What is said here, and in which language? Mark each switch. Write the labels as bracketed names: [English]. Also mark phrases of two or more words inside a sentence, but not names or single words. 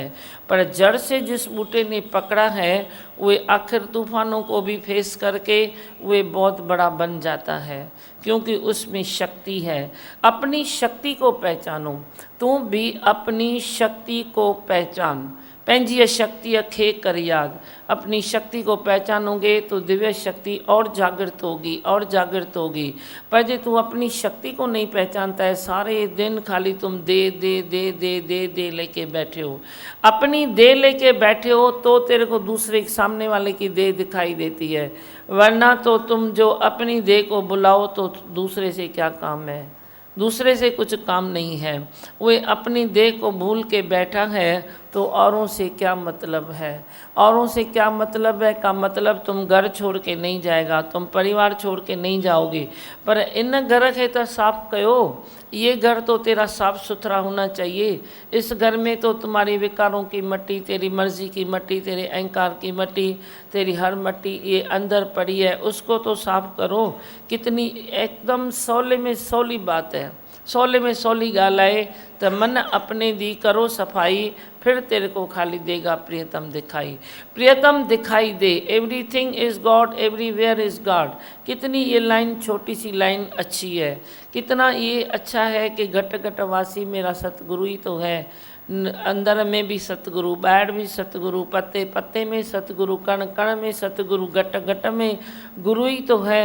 [Hindi] पर जड़ से जिस बूटे ने पकड़ा है, वो आखिर तूफानों को भी फेस करके वो बहुत बड़ा बन जाता है, क्योंकि उसमें शक्ति है। अपनी शक्ति को पहचानो। तू भी अपनी शक्ति को पहचान। [Sindhi] पंहिंजी शक्ति खे कर याद। [Hindi] अपनी शक्ति को पहचानोगे तो दिव्य शक्ति और जागृत होगी और जागृत होगी। पर जो तू अपनी शक्ति को नहीं पहचानता है, सारे दिन खाली तुम दे दे दे दे दे दे लेके बैठे हो, अपनी दे लेके बैठे हो, तो तेरे को दूसरे सामने वाले की दे दिखाई देती है। वरना तो तुम जो अपनी दे को बुलाओ तो दूसरे से क्या काम है, दूसरे से कुछ काम नहीं है। वे अपनी देह को भूल के बैठा है तो औरों से क्या मतलब है। औरों से क्या मतलब है का मतलब तुम घर छोड़ के नहीं जाएगा, तुम परिवार छोड़ के नहीं जाओगे। [Sindhi] पर इन घर खे तो साफ़ कयो, [Hindi] ये घर तो तेरा साफ़ सुथरा होना चाहिए। इस घर में तो तुम्हारे विकारों की मट्टी, तेरी मर्जी की मट्टी, तेरे अहंकार की मट्टी, तेरी हर मट्टी ये अंदर पड़ी है, उसको तो साफ़ करो। कितनी एकदम सौले में सौली बात है, [Sindhi] सौले में सौली गाल है। [Hindi] तो मन अपने दी करो सफाई, फिर तेरे को खाली देगा प्रियतम दिखाई। प्रियतम दिखाई दे, [English] Everything is God, everywhere is God. [Hindi] कितनी ये लाइन, छोटी सी लाइन अच्छी है। कितना ये अच्छा है कि घट घट वासी मेरा सतगुरु ही तो है। अंदर में भी सतगुरु, ॿाहिरि भी सतगुरु, पत्ते पत्ते में सतगुरु, कण कण में सतगुरु, घट घट में गुरु ही तो है।